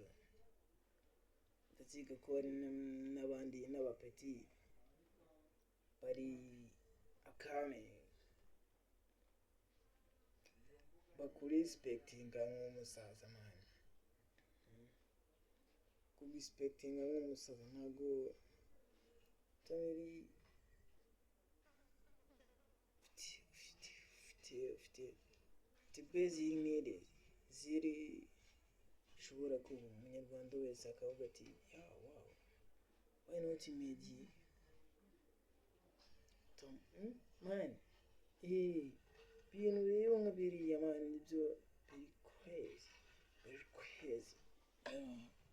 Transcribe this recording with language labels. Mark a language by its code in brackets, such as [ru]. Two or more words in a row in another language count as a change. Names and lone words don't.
[rw] Ndaziga ko hari n'abandi n'abapeti bari akame bakurespectinga nk'umusaza man. Kurespectinga nk'umusaza ntago utari ufite [en] basic needs [rw] ziri ushobora kuba umunyarwanda wese akavuga ati [en] wow, why not Medi man. [rw] Ibintu rero nka biriya man, nibyo biri crazy.